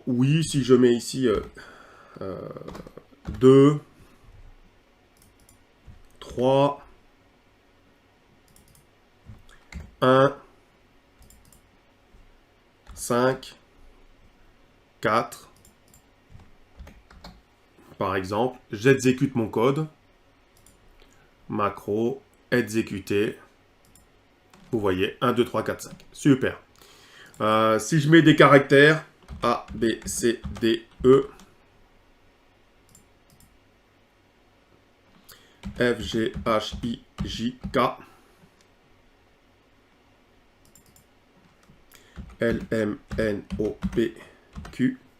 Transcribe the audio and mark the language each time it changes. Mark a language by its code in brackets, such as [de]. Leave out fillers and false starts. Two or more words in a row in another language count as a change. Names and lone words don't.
[fr] Oui, si je mets ici 2, 3, 1, 5, 4, par exemple, j'exécute mon code, macro, exécuter, vous voyez, 1, 2, 3, 4, 5. Super. Si je mets des caractères, A, B, C, D, E, F, G, H, I, J, K, L, M, N, O, P, Q,